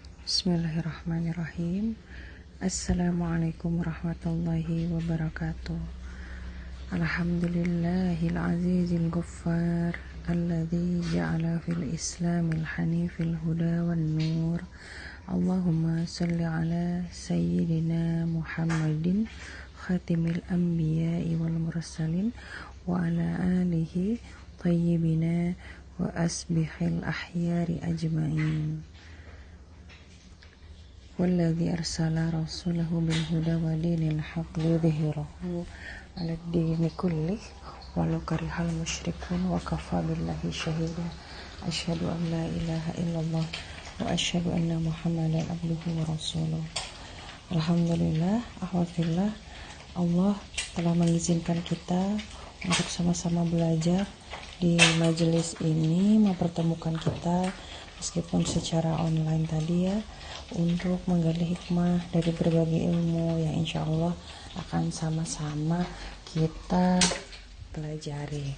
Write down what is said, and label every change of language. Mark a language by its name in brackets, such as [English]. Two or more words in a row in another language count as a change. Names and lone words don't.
[Arabic] بسم الله الرحمن الرحيم السلام عليكم ورحمة الله وبركاته. الحمد لله العزيز الغفار الذي جعل في الإسلام الحنيف الهدى والنور. اللهم صل على سيدنا محمد خاتم الأنبياء والمرسلين وعلى آله الطيبين وأصحابه الأخيار أجمعين. والذي أرسل رسوله بالهدى ودين الحق ليظهره على الدين كله ولو كره المشركون وكفى بالله شهيدا. أشهد أن لا إله إلا الله وأشهد أن محمدا عبده ورسوله. Alhamdulillah, [Indonesian] ahwadillah, Allah telah mengizinkan kita untuk sama-sama belajar di majelis ini, mempertemukan kita meskipun secara online tadi ya, untuk menggali hikmah dari berbagai ilmu yang [Arabic] إن شاء الله [Indonesian] akan sama-sama kita pelajari.